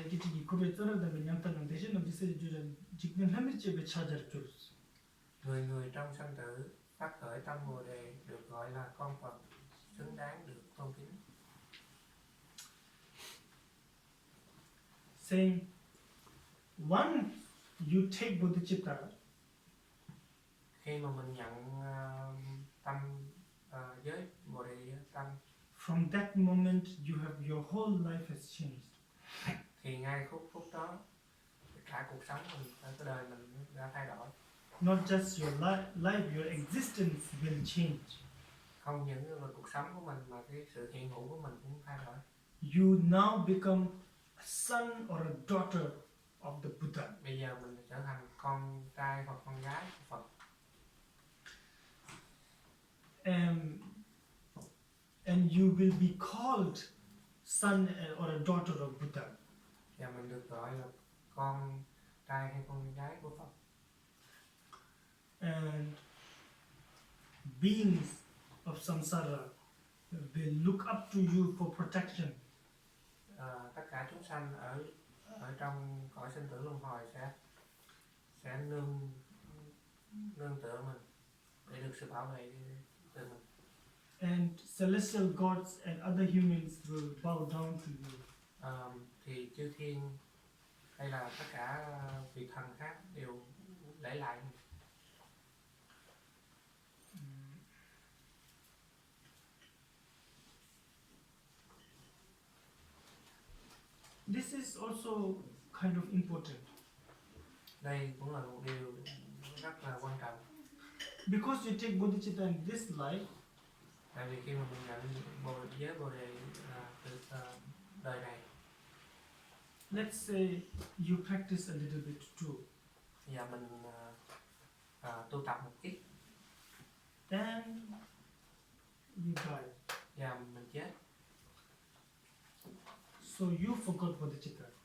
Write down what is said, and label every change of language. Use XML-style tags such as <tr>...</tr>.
<vi>이게 지금 고백 떨어다면 양탄은 대신 없이 주전 지금 하밀집에 찾아줬어. Người người trong sanh tử phát khởi tâm Bồ Đề được gọi là con Phật, xứng đáng được tôn kính.</vi> <en>Saying, once you take bodhicitta,</en> <vi>khi mà mình nhận tâm giới Bồ Đề tâm,</vi> <en>from that moment you have your whole life has changed.</en> <vi>thì ngay phút đó cả cuộc sống mình, cái đời mình đã thay đổi.</vi> <en>Not just your life, your existence will change.</en> <vi>Không những là cuộc sống của mình mà cái sự hiện hữu của mình cũng thay đổi.</vi> <en>You now become a son or a daughter of the Buddha.</en> <vi>Bây giờ mình trở thành con trai hoặc con gái của Phật.</vi> <en>And you will be called son or a daughter of Buddha.</en> <vi>Và mình được gọi là con trai hay con gái của Phật.</vi> <en>And beings of samsara will look up to you for protection.</en> <vi>Tất cả chúng sanh ở trong cõi sinh tử luân hồi sẽ nương tựa mình để được sự bảo vệ từ mình.</vi> <en>And celestial gods and other humans will bow down to you.</en> <vi>Thì chư thiên hay là tất cả vị thần khác đều lễ lại mình.</vi> <en>This is also kind of important</en> <vi>Đây cũng là một điều rất là quan trọng.</vi> <en>because you take bodhicitta in this life.</en> <vi>Tại vì khi mà mình nhận giới Bồ Đề từ đời này,</vi> <en>Let's say you practice a little bit too,</en> <vi>và mình tu tập một ít</vi> <en>and you die.</en> <vi>và mình chết,</vi> <en>So you forgot bodhicitta.</en>